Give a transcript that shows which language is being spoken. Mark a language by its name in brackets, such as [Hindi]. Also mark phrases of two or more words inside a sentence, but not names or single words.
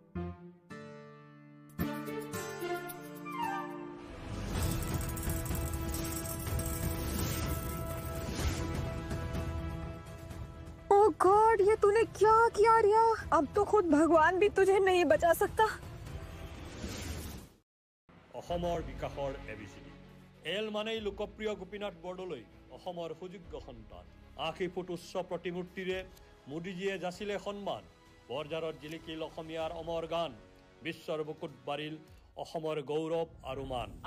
[English] Oh God, [Hindi] ये तूने क्या किया रिया? अब तो खुद भगवान भी तुझे नहीं बचा सकता। [Assamese] অসমৰ বিকাশৰ ABCD এল মানেই লোকপ্ৰিয় গোপীনাথ বৰদলৈ অসমৰ সুযোগ্য সন্তান। ৮০ ফুট উচ্চ প্ৰতিমূৰ্তিৰে মোদীজীয়ে যাচিলে সন্মান। বৰজাৰত জিলিকিল অসমীয়াৰ অমৰ গান, বিশ্বৰ বুকুত বাঢ়িল অসমৰ গৌৰৱ আৰু মান।